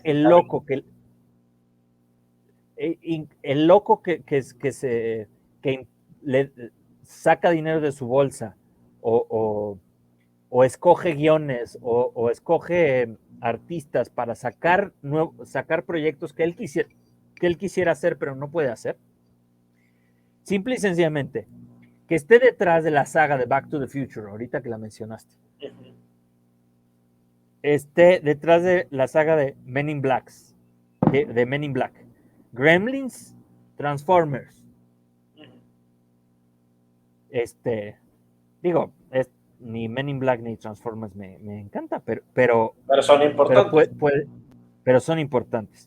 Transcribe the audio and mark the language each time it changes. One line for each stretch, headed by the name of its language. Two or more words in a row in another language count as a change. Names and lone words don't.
Spanish: sea el loco, el loco que le saca dinero de su bolsa, o, o, o escoge guiones, o escoge artistas para sacar proyectos que él quisiera hacer pero no puede hacer. Simple y sencillamente, que esté detrás de la saga de Back to the Future, ahorita que la mencionaste, Uh-huh. esté detrás de la saga de Men in Blacks, de Men in Black, Gremlins, Transformers, Uh-huh. este, digo, ni Men in Black ni Transformers me encanta, pero Pero son pero importantes. pero son importantes.